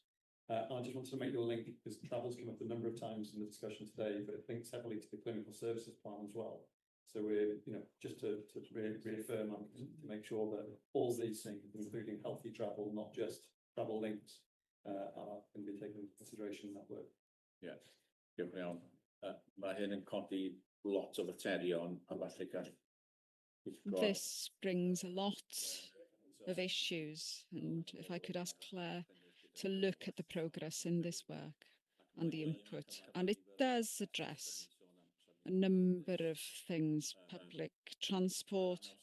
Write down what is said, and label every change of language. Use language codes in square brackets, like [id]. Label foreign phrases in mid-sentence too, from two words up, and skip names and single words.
[en] I just wanted to make your link, because travel's come up a number of times in the discussion today, but it links heavily to the clinical services plan as well. So we're, just to reaffirm to make sure that all these things, including healthy travel, not just travel links, are going to be taken into consideration in that work. Yeah, [cy] diolch yn iawn. Mae hyn yn codi lot o faterion, a falle gall. [en] This brings a lot of issues, and if I could ask Claire to look at the progress in this work and the input, and it does address a number of things: public transport.